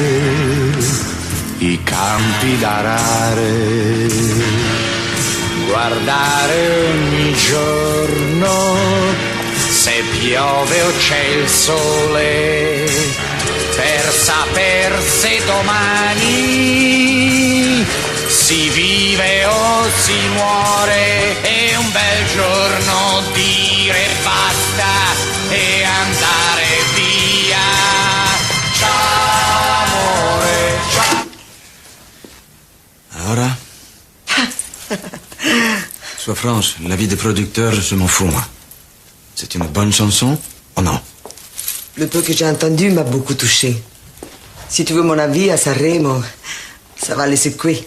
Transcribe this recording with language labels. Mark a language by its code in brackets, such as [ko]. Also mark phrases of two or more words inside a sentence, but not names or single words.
[it] i campi da arare, guardare ogni giorno se piove o c'è il sole, per saper se domani si vive o si muore, e un bel giorno dire basta e andare via. Ciao amore, ciao. Ahora? [fr] Sois franche, la vie des producteurs, je m'en fous, moi. C'est une bonne chanson ou non? Le peu que j'ai entendu m'a beaucoup touché. Si tu veux mon avis, à Sanremo, ça va les secouer.